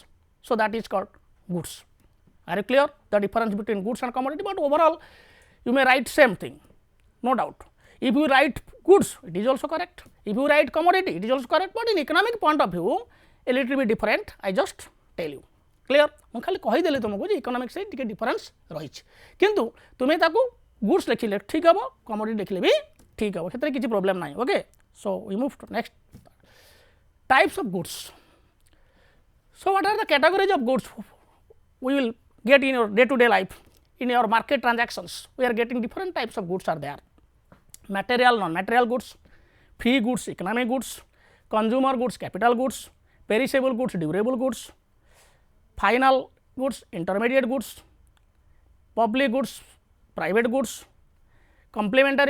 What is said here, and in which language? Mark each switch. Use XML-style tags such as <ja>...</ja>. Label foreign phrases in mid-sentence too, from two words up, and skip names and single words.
<en>So, that is called goods. Are you clear? The difference between goods and commodity, but overall you may write same thing. no doubt. If you write goods, it is also correct. If you write commodity, it is also correct. But in economic point of view, a little bit different. I just tell you. Clear?</en> <or>ମୁଁ ଖାଲି କହିଦେଲି ତୁମକୁ ଯେ ଇକୋନୋମିକ୍ସ ରେ ଟିକେ ଡିଫରେନ୍ସ ରହିଛି କିନ୍ତୁ ତୁମେ ତାକୁ ଗୁଡ୍ସ ଲେଖିଲେ ଠିକ୍ ହେବ କମୋଡିଟି ଲେଖିଲେ ବି ଠିକ୍ ହେବ ସେଥିରେ କିଛି ପ୍ରୋବ୍ଲେମ୍ ନାହିଁ</or> <en>OK so we move to next types of goods so what are the categories of goods we will get in your day to day life in your market transactions we are getting different types of goods are there material non material goods free goods economic goods consumer goods capital goods perishable goods durable goods final goods intermediate goods public goods private goods complementary</en>